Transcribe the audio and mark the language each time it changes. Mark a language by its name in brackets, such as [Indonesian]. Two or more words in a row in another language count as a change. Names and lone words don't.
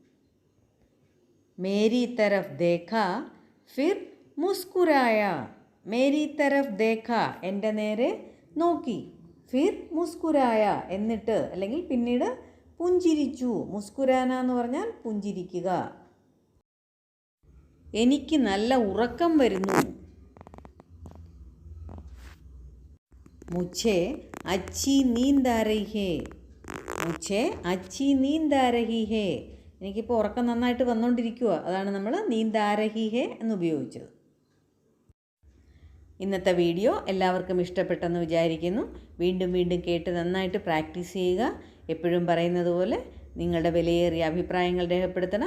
[Hindi] मेरी तरफ देखा फिर मुस्कुराया. मेरी तरफ देखा, [Malayalam] എൻ്റെ നേരെ നോക്കി, [Hindi] फिर मुस्कुराया, [Malayalam] എന്നിട്ട് അല്ലെങ്കിൽ പിന്നീട് പുഞ്ചിരിച്ചു. മുസ്കുരാന എന്ന് പറഞ്ഞാൽ പുഞ്ചിരിക്കുക. എനിക്ക് നല്ല ഉറക്കം വരുന്നു. [Hindi] മുझे अच्छी नींद आ रही है. മുझे अच्छी नींद आ रही है. [Malayalam] എനിക്കിപ്പോൾ ഉറക്കം നന്നായിട്ട് വന്നുകൊണ്ടിരിക്കുക, അതാണ് നമ്മൾ [Hindi] नींद आ रही है [Malayalam] എന്ന് ഉപയോഗിച്ചത്. ഇന്നത്തെ വീഡിയോ എല്ലാവർക്കും ഇഷ്ടപ്പെട്ടെന്ന് വിചാരിക്കുന്നു. വീണ്ടും വീണ്ടും കേട്ട് നന്നായിട്ട് പ്രാക്ടീസ് ചെയ്യുക. എപ്പോഴും പറയുന്നത് പോലെ നിങ്ങളുടെ വിലയേറിയ അഭിപ്രായങ്ങൾ രേഖപ്പെടുത്തണം.